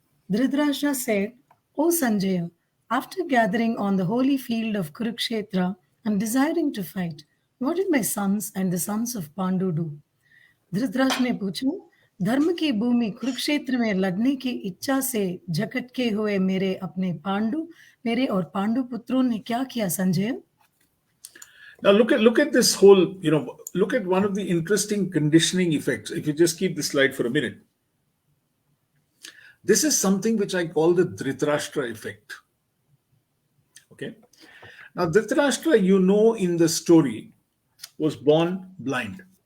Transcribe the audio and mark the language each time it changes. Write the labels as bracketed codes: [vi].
[en] Dhritarashtra said, O Sanjaya, after gathering on the holy field of Kurukshetra and desiring to fight, what did my sons and the sons of Pandu do? [hi] Dhritarashtra ने पूछा, धर्म की भूमि कुरुक्षेत्र में लड़ने की इच्छा से झकटके हुए मेरे अपने पांडु, मेरे और पांडु पुत्रों ने क्या किया Sanjay? [en] Now look at this whole, look at one of the interesting conditioning effects. If you just keep the slide for a minute. This is something which I call the Dhritarashtra effect. Okay. Now Dhritarashtra, in the story, was born blind.